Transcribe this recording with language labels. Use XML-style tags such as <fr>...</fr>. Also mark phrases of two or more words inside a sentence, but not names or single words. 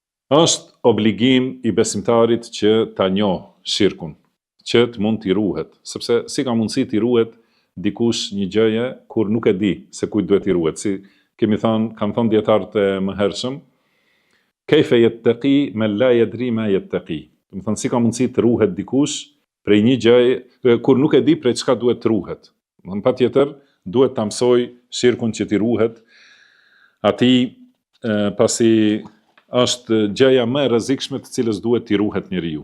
<sq>Është obligim i besimtarit që ta njohë shirkun, që të mund t'i ruhet, sepse si ka mundësi t'i ruhet dikush një gjëje kur nuk e di se kujt duhet t'i ruhet. Si kemi thënë, kanë thënë dietarët e mëhershëm,</sq> <ar>كيف يتقي من لا يدري ما يتقي.</ar> <sq>Do të thënë si ka mundësi të ruhet dikush prej një gjëje kur nuk e di prej çka duhet të ruhet. Do të patjetër duhet ta mësoj shirkun që t'i ruhet atij pasi është gjëja më e rrezikshme të cilës duhet t'i ruhet njeriu.</sq>